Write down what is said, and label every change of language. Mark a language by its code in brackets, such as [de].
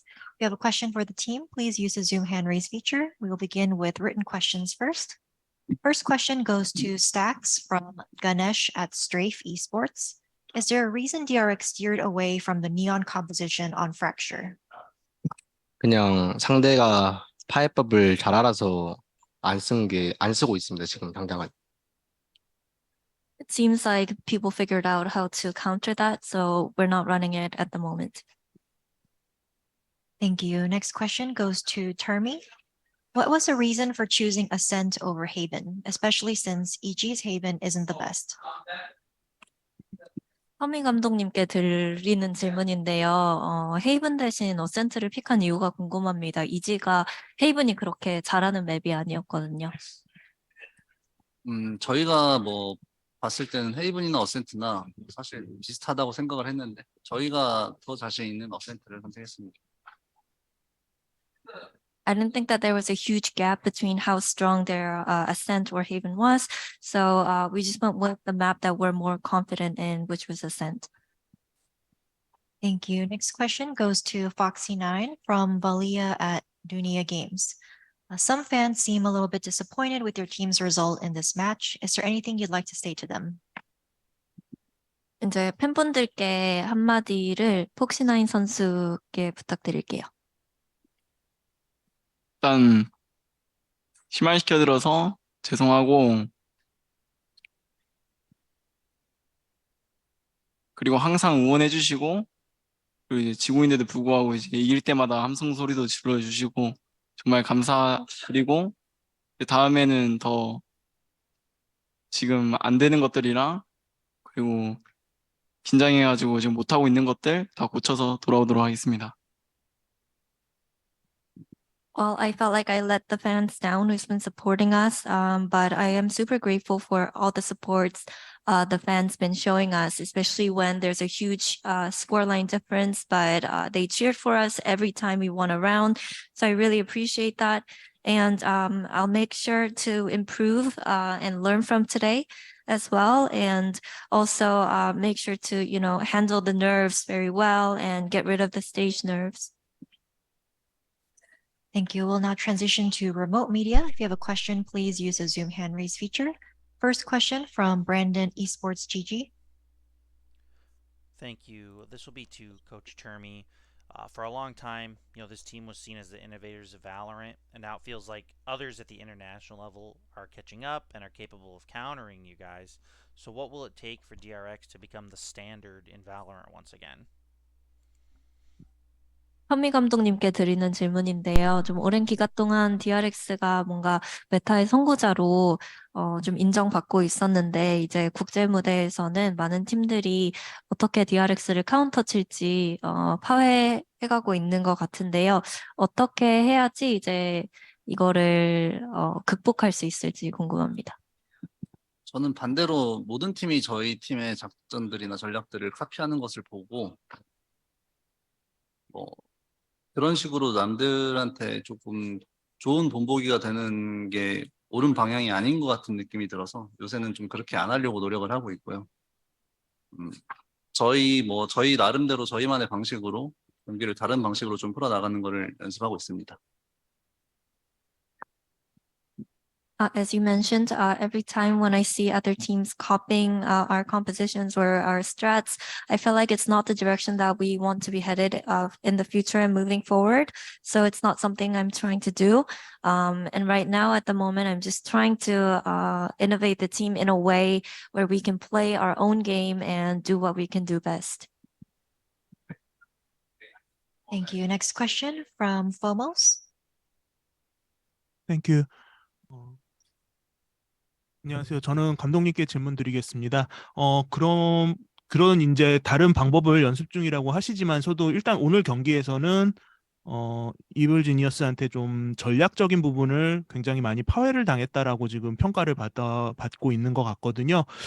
[en] If you have a question for the team, please use the Zoom hand raise feature. We will begin with written questions first. First question goes to Stacks from Ganesh at Strafe Esports. Is there a reason DRX steered away from the neon composition on Fracture? [ko] 그냥 상대가 파해법을 잘 알아서 안 쓰고 있습니다. 지금 당장은. [en] It seems like people figured out how to counter that, so we're not running it at the moment. Thank you. Next question goes to Termi. What was the reason for choosing Ascent over Haven, especially since EG's Haven isn't the best? [ko] 허민 감독님께 드리는 질문인데요. 헤이븐 대신 어센트를 픽한 이유가 궁금합니다. 이지가 헤이븐이 그렇게 잘하는 맵이 아니었거든요. 저희가 뭐 봤을 때는 헤이븐이나 어센트나 사실 비슷하다고 생각을 했는데 저희가 더 자신 있는 어센트를 선택했습니다. [en] I didn't think that there was a huge gap between how strong their Ascent or Haven was, so we just went with the map that we're more confident in, which was Ascent. Thank you. Next question goes to Foxy9 from Valia at Dunia Games. Some fans seem a little bit disappointed with your team's result in this match. Is there anything you'd like to say to them? [ko] 이제 팬분들께 한마디를 폭시9 선수께 부탁드릴게요. 일단 실망시켜드려서 죄송하고 그리고 항상 응원해주시고 그리고 이제 지고 있는데도 불구하고 이제 이길 때마다 함성 소리도 질러주시고 정말 감사드리고 다음에는 더 지금 안 되는 것들이랑 그리고 긴장해가지고 지금 못하고 있는 것들 다 고쳐서 돌아오도록 하겠습니다. [en] Well, I felt like I let the fans down who's been supporting us, but I am super grateful for all the supports the fans been showing us, especially when there's a huge scoreline difference, but they cheered for us every time we won a round. So I really appreciate that. And I'll make sure to improve and learn from today as well. And also make sure to, handle the nerves very well and get rid of the stage nerves. Thank you. We'll now transition to remote media. If you have a question, please use the Zoom hand raise feature. First question from Brandon Esports GG. Thank you. This will be to Coach Termi. For a long time, this team was seen as the innovators of Valorant, and now it feels like others at the international level are catching up and are capable of countering you guys. So what will it take for DRX to become the standard in Valorant once again? [ko] 현미 감독님께 드리는 질문인데요. 좀 오랜 기간 동안 DRX가 뭔가 메타의 선구자로 좀 인정받고 있었는데 이제 국제 무대에서는 많은 팀들이 어떻게 DRX를 카운터 칠지 파괴해가고 있는 것 같은데요. 어떻게 해야지 이제 이거를 극복할 수 있을지 궁금합니다. 저는 반대로 모든 팀이 저희 팀의 작전들이나 전략들을 카피하는 것을 보고 그런 식으로 남들한테 조금 좋은 본보기가 되는 게 옳은 방향이 아닌 것 같은 느낌이 들어서 요새는 좀 그렇게 안 하려고 노력을 하고 있고요. 저희 나름대로 저희만의 방식으로 경기를 다른 방식으로 좀 풀어나가는 거를 연습하고 있습니다. [en] As you mentioned, every time when I see other teams copying our compositions or our strats, I feel like it's not the direction that we want to be headed in the future and moving forward. So it's not something I'm trying to do. And right now, at the moment, I'm just trying to innovate the team in a way where we can play our own game and do what we can do best. Thank you. Next question from Fomos. Thank you. [ko] 안녕하세요. 저는 감독님께 질문 드리겠습니다. 그런 이제 다른 방법을 연습 중이라고 하시지만서도 일단 오늘 경기에서는 이블 지니어스한테 좀 전략적인 부분을 굉장히 많이 파회를 당했다라고 지금 평가를 받고 있는 것 같거든요.